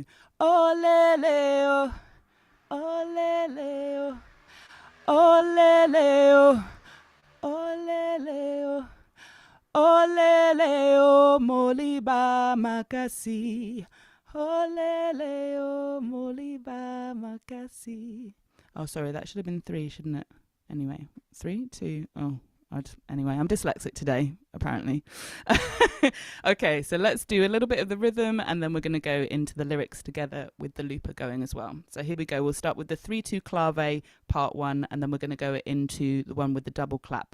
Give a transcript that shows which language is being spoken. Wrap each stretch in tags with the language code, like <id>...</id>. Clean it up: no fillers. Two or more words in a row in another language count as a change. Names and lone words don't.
<ln>Olele, olele, olele, olele, olele, moliba makasi. Olele, moliba makasi.</ln> <en>Oh, sorry, that should have been 3, shouldn't it? Anyway, 3, 2, oh. Anyway, I'm dyslexic today, apparently. Okay, so let's do a little bit of the rhythm, and then we're going to go into the lyrics together with the looper going as well. So here we go. We'll start with the 3-2 clave, part 1, and then we're going to go into the one with the double clap.</en>